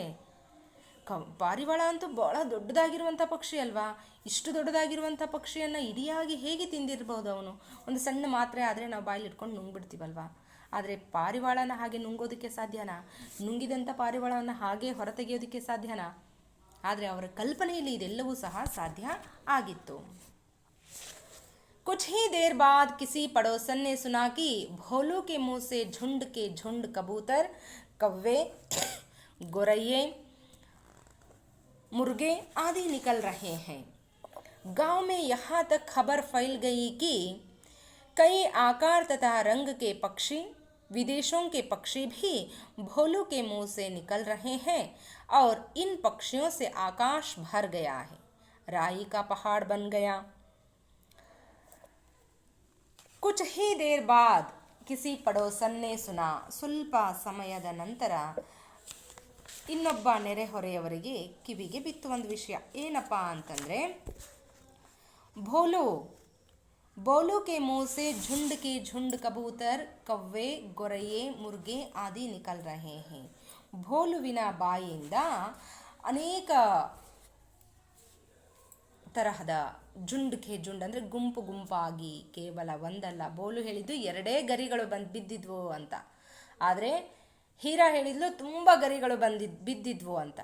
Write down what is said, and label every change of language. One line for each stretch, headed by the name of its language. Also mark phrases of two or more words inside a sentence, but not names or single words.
Kannada: ಪಾರಿವಾಳ ಅಂತೂ ಭಾಳ ದೊಡ್ಡದಾಗಿರುವಂಥ ಪಕ್ಷಿ ಅಲ್ವಾ, ಇಷ್ಟು ದೊಡ್ಡದಾಗಿರುವಂಥ ಪಕ್ಷಿಯನ್ನು ಇಡಿಯಾಗಿ ಹೇಗೆ ತಿಂದಿರ್ಬೋದು ಅವನು? ಒಂದು ಸಣ್ಣ ಮಾತ್ರೆ ಆದರೆ ನಾವು ಬಾಯಲ್ಲಿ ಇಟ್ಕೊಂಡು ನುಂಗ್ಬಿಡ್ತೀವಲ್ವಾ, ಆದರೆ ಪಾರಿವಾಳನ ಹಾಗೆ ನುಂಗೋದಕ್ಕೆ ಸಾಧ್ಯನಾ? ನುಂಗಿದಂಥ ಪಾರಿವಾಳವನ್ನು ಹಾಗೆ ಹೊರತೆಗೆಯೋದಕ್ಕೆ ಸಾಧ್ಯನಾ? ಆದರೆ ಅವರ ಕಲ್ಪನೆಯಲ್ಲಿ ಇದೆಲ್ಲವೂ ಸಹ ಸಾಧ್ಯ ಆಗಿತ್ತು.
Hindi: कुछ ही देर बाद किसी पड़ोसन ने सुना कि भोलू के मुंह से झुंड के झुंड कबूतर, कौवे, गोरैये, मुर्गे आदि निकल रहे हैं. गांव में यहाँ तक खबर फैल गई कि कई आकार तथा रंग के पक्षी, विदेशों के पक्षी भी भोलू के मुंह से निकल रहे हैं और इन पक्षियों से आकाश भर गया है. राई का पहाड़ बन गया. कुछ ही देर बाद किसी पड़ोसन ने सुना.
Kannada: ಸ್ವಲ್ಪ ಸಮಯದ ನಂತರ ಇನ್ನೊಬ್ಬ ನೆರೆಹೊರೆಯವರಿಗೆ ಕಿವಿಗೆ ಬಿತ್ತು ಒಂದು ವಿಷಯ. ಏನಪ್ಪ ಅಂತಂದರೆ,
Hindi: भोलू के मुंह से झुंड के झुंड कबूतर, कौवे, गोरैये, मुर्गे आदि निकल रहे हैं.
Kannada: ಭೋಲುವಿನ ಬಾಯಿಯಿಂದ ಅನೇಕ ತರಹದ ಜುಂಡ್ಗೆ ಜುಂಡ್ ಅಂದರೆ ಗುಂಪು ಗುಂಪಾಗಿ, ಕೇವಲ ಒಂದಲ್ಲ. ಬೋಲು ಹೇಳಿದ್ದು 2 ಗರಿಗಳು ಬಿದ್ದಿದ್ವು ಅಂತ, ಆದರೆ ಹೀರಾ ಹೇಳಿದ್ಲು ತುಂಬ ಗರಿಗಳು ಬಿದ್ದಿದ್ವು ಅಂತ.